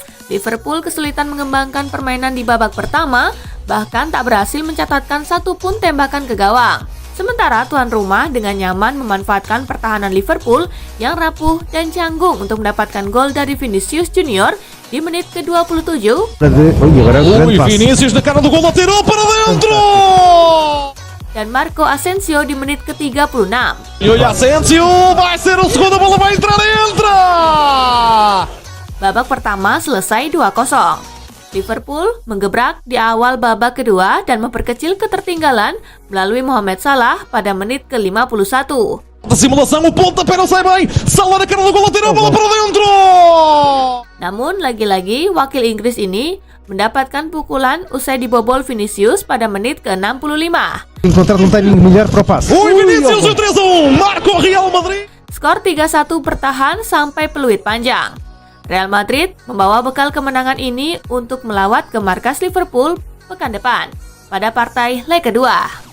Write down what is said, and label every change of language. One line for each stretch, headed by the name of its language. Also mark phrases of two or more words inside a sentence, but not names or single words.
Indonesian: Liverpool kesulitan mengembangkan permainan di babak pertama, bahkan tak berhasil mencatatkan satu pun tembakan ke gawang. Sementara tuan rumah dengan nyaman memanfaatkan pertahanan Liverpool yang rapuh dan canggung untuk mendapatkan gol dari Vinicius Junior di menit ke-27.
Portuguese: Vinicius na cara do gol lateral para dentro.
Indonesian: Dan Marco Asensio di menit ke-36.
Portuguese: E olha Asensio, vai ser o segundo, a bola vai entrar, entra.
Indonesian: Babak pertama selesai 2-0. Liverpool menggebrak di awal babak kedua dan memperkecil ketertinggalan melalui Mohamed Salah pada menit ke-51.
Portuguese: Simulação, o pontapé não sai bem. Salah na cara do gol lateral, bola para dentro.
Indonesian: Namun lagi-lagi wakil Inggris ini mendapatkan pukulan usai dibobol Vinicius pada menit ke-65.
Portuguese: Encontrar um timing melhor para o passe. Vinicius o 3-1, marca o Real Madrid.
Indonesian: Skor 3-1 bertahan sampai peluit panjang. Real Madrid membawa bekal kemenangan ini untuk melawat ke markas Liverpool pekan depan pada partai leg kedua.